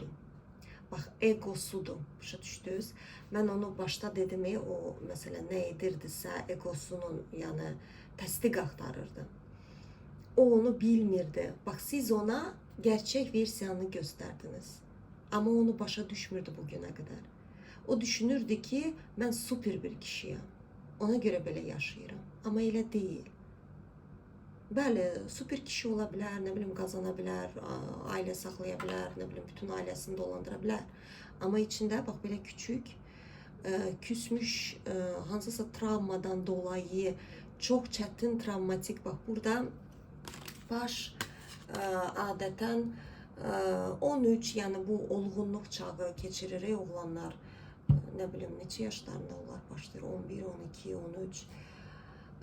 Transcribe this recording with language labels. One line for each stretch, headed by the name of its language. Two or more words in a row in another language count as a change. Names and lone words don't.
Turkish: Bak egosudur,
Azerbaijani: başa düşdünüz.
Turkish: Ben onu başta dedim, o mesela
Azerbaijani: ne edirdisə egosunun, yani təsdiq axtarırdı. O onu bilmirdi.
Turkish: Bak siz ona gerçek versiyanı gösterdiniz. Ama
Azerbaijani: onu başa düşmürdü
Turkish: bugüne kadar.
Azerbaijani: O düşünürdü ki
Turkish: ben süper bir kişiyim. Ona göre böyle yaşayırım. Ama elə değil.
Azerbaijani: Bəli, süper kişi ola bilər, nə bilim qazana bilər, ailə saxlaya bilər, nə bilim bütün ailəsini dolandıra bilər. Amma içində bax belə küçük, küsmüş, hansısa travmadan dolayı çox çətin travmatik, bax burada baş adətən 13, yəni bu olğunluq çağı keçirir oğlanlar, nə bilim neçə yaşlarında onlar başlayır, 11, 12, 13.